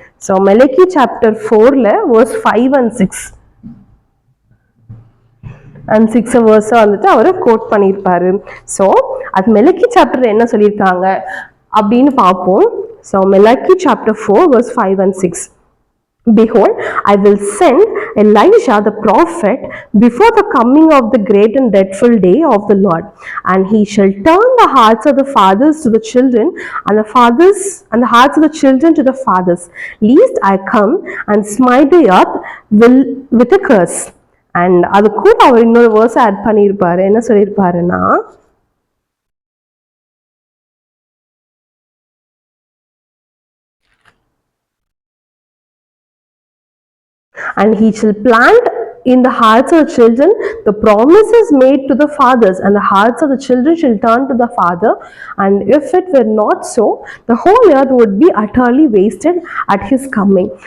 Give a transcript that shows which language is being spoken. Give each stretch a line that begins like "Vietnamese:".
Tamil: So மெலக்கி chapter 4ல verse 5 and 6 வேர்ஸை வந்துட்டு அவர் code பண்ணியிருப்பாரு. So அது மெலக்கி சாப்டர் என்ன சொல்லியிருக்காங்க அப்படின்னு பார்ப்போம். So மெலக்கி chapter 4 verse 5 and 6.
English: Behold, I will send Elijah the prophet before the coming of the great and dreadful day of the Lord, and he shall turn the hearts of the fathers to the children, and the hearts of the children to the fathers, lest I come and smite the earth with a curse.
Tamil: And அது கூட அவர் இன்னொரு verse add பண்ணியிருப்பாரு. என்ன சொல்லியிருப்பாருன்னா,
English: and he shall plant in the hearts of the children the promises made to the fathers, and the hearts of the children shall turn to the father, and if it were not so, the whole earth would be utterly wasted at his coming.